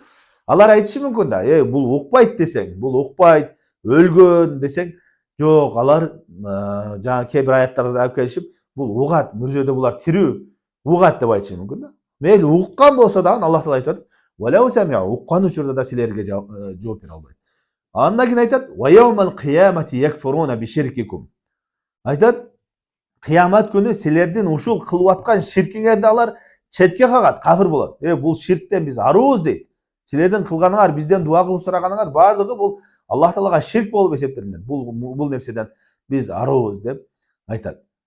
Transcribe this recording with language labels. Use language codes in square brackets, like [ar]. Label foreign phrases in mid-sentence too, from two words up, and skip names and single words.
[ky] Алар айтышы мүмкүн да, бул укпайт десең, бул укпайт, өлгөн десең, жок, алар жана кээ бир аяттарда алып келишип, бул угат, мүрзөдө булар тирүү, угат деп айтышы мүмкүн да. Мейли уккан болсо дагы Аллах Таала айтат, [ar] ولو سمعوا, [ky] уккан учурда да силерге жооп бере албайт. Андан кийин айтат, [ar] ويوم القيامة يكفرون بشرككم. [ky] Айтат, кыямат күнү силердин ушул кылып аткан ширкиңерди алар четке кагат, кафир болот. Бул ширктен биз арыбыз дейт. Силердин кылганыңар, бизден дуа кылып сураганыңар бардыгы бул Аллах Таалага ширк болуп эсептелинет. Бул нерседен биз арыбыз деп айтат.